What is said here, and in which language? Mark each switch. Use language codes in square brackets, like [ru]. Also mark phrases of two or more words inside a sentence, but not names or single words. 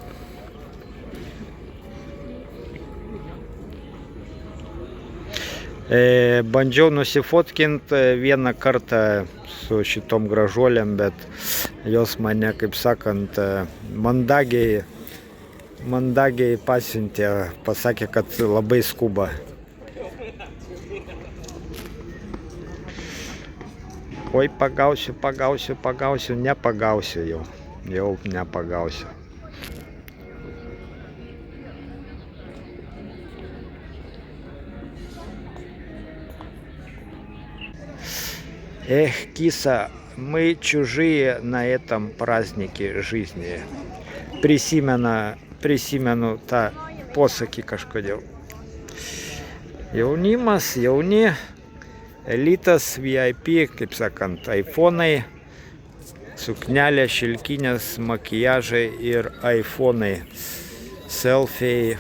[lt] Bandžiau nusifotkint vieną kartą su šitom gražuolėm, bet jos mane, kaip sakant, mandagiai pasiuntė, pasakė, kad labai skuba. Oi, pagausiu, nepagausiu jau nepagausiu. [ru] Эх, киса, мы чужие на этом празднике жизни. [lt] Prisimenu tą posakį kažkodėl. Jaunimas, jauni, elitas, VIP, kaip sakant, iPhone'ai, suknelė, šilkinės, makiažai ir iPhone'ai, selfiai.